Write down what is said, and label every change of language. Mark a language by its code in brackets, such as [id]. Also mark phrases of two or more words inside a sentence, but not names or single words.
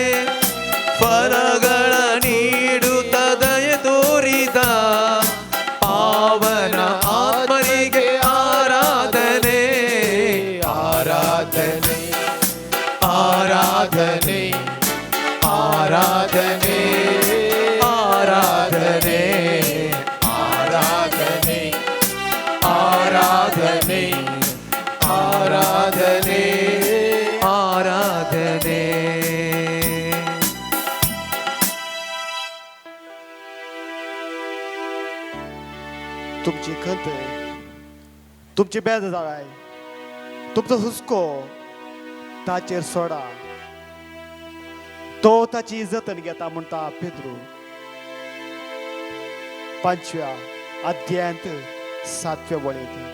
[kn] ಫಲಗಳ ನೀಡುತ್ತ ದಯೆ ತೋರಿದ ಪಾವನ ಆತ್ಮರಿಗೆ ಆರಾಧನೆ ಆರಾಧನೆ ಆರಾಧನೆ ಆರಾಧನೆ ಆರಾಧನೆ ಆರಾಧನೆ ಆರಾಧನೆ ಆರಾಧನೆ ಆರಾಧನೆ. [kok] तुमची खंत तुमची बेजाराय तुमचो हुस्को ताचेर सोडा. तो ताची जतन घेता म्हणटा पेद्रू 5व्या अध्यायांत 7व्या वळेंत.